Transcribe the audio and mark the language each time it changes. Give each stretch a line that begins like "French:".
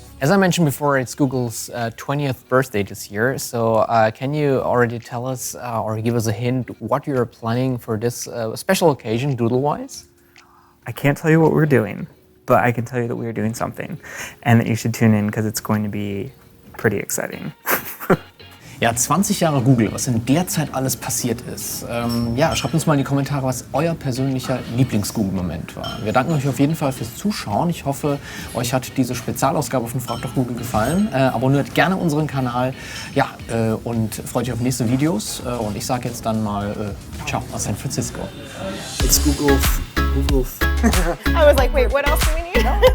English: As I mentioned before, it's Google's 20th birthday this year. So can you already tell us or give us a hint what you're planning for this special occasion, doodle-wise? I can't tell you what we're doing, but I can tell you that we are doing something and that you should tune in because it's going to be pretty exciting.
German: Ja, 20 Jahre Google, was in der Zeit alles passiert ist. Ja, schreibt uns mal in die Kommentare, was euer persönlicher Lieblings-Google-Moment war. Wir danken euch auf jeden Fall fürs Zuschauen. Ich hoffe, euch hat diese Spezialausgabe von Frag, doch Google gefallen. Abonniert gerne unseren Kanal, ja, und freut euch auf nächste Videos. Und ich sage jetzt dann mal ciao aus San Francisco.
English: It's Google. I was like, wait, what else do we need?